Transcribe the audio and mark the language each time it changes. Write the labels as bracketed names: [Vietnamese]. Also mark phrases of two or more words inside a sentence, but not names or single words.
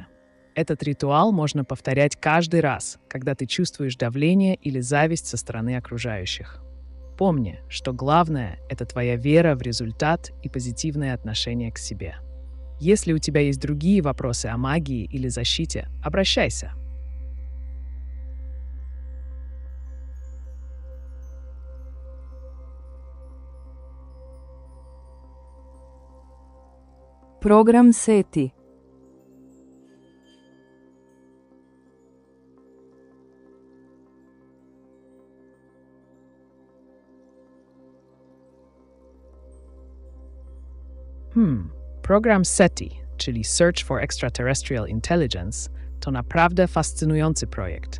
[Russian] Этот ритуал можно повторять каждый раз, когда ты чувствуешь давление или зависть со стороны окружающих. Помни, что главное — это твоя вера в результат и позитивное отношение к себе. Если у тебя есть другие вопросы о магии или защите, обращайся. [Polish] Program SETI. Program SETI, czyli [English] Search for Extraterrestrial Intelligence, [Polish] to naprawdę fascynujący projekt.